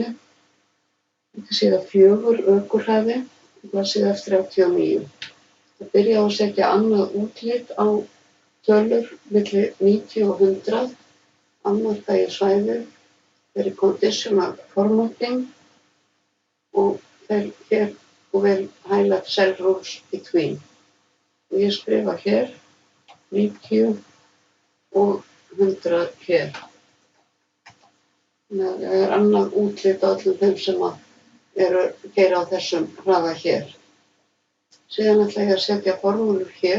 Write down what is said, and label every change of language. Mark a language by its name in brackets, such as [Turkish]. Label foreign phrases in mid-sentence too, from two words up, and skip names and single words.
[Icelandic] Þetta er síða 4 ökuhraði og blaðsíða 39. Það byrja á að setja annað útlit á tölur milli 90 og 100. Afmarka ég svæðið, fer í [English] conditional formatting [Icelandic] og fer hér og vel [English] highlight cell rules between. [Icelandic] Og ég skrifa hér 90 og 100 hér. Það er annað útlit á öllum þeim sem gera á þessum hraða hér. Síðan ætla ég að setja formúlur hér.